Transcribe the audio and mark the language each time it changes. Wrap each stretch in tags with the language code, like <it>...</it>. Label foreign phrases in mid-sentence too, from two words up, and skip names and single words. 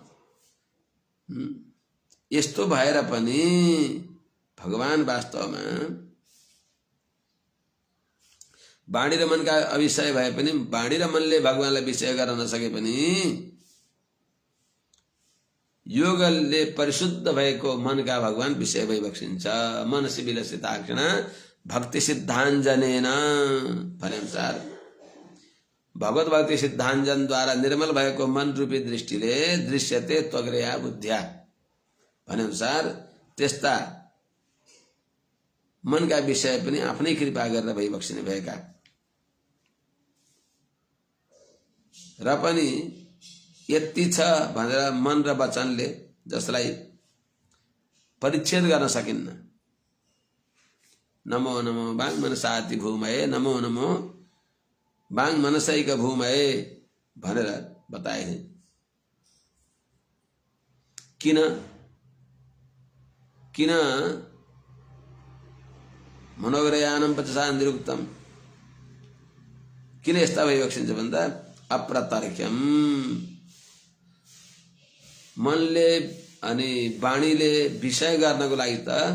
<ne>यस्तो भएर पनि भगवान वास्तवमा वाणी र मनका अविषय भए पनि, वाणी र मनले भगवानलाई विषय गर्न नसके पनि योगले परिशुद्ध भएको मनका भगवान विषय भइबक्सिन्छ।</ne> <sa>मनसी विलसिताक्षण भक्ति सिद्धाञ्जनेन</sa> <ne>भने अनुसार भगवत भक्ति सिद्धाञ्जनद्वारा निर्मल भएको मन रूपी दृष्टिले</ne> <sa>दृश्यते त्वग्रया बुद्ध्या</sa> <ne>भने अनुसार त्यस्ता मनका विषय पनि आफ्नै कृपा गरेर भइबक्सिने भएका र पनि यति छ भनेर मन र वचनले जसलाई परिच्छेद गर्न सकिन्न।</ne> <sa>नमो नमो बाङ मनसाति भूमये, नमो नमो बाङ मनसैक भूमये</sa> <ne>भनेर बताए। किन किन</ne> <sa>मनोग्रयानम वचसा निरुक्तम,</sa> <ne>किन यस्ता भइबक्सिन्छ भन्दा अप्रतर्क्यम, मनले अनि वाणीले विषय गर्नको लागि त</ne>